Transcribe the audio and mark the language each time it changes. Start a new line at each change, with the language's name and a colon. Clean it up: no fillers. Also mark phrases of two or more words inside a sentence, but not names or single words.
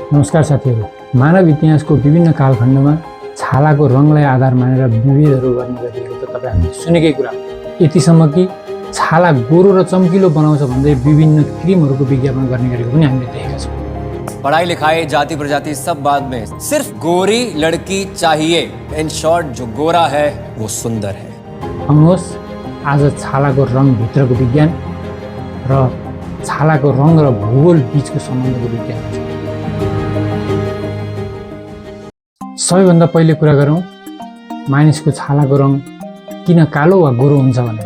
Nepali: नमस्कार साथीहरू, मानव इतिहासको विभिन्न कालखण्डमा छालाको रङलाई आधार मानेर विभेदहरू गर्ने गरिएको त तपाईहरुले सुनेकै कुरा हो। यतिसम्म कि छाला गोरो र चम्किलो बनाउँछ भन्दै विभिन्न क्रिमहरूको विज्ञापन गर्ने गरेको पनि हामीले देखेका छौँ।
Hindi: पढ़ाई लिखाई जाति प्रजाति सब बाद में, सिर्फ गोरी लड़की चाहिए।
English: in short
Hindi: जो गोरा है वो सुंदर है।
Nepali: आउनुहोस् आज छालाको रङ भित्रको विज्ञान र छालाको रङ र भूगोल बीचको सम्बन्धको विज्ञान। सबैभन्दा पहिले कुरा गरौँ मानिसको छालाको रङ किन कालो वा गोरो हुन्छ भनेर।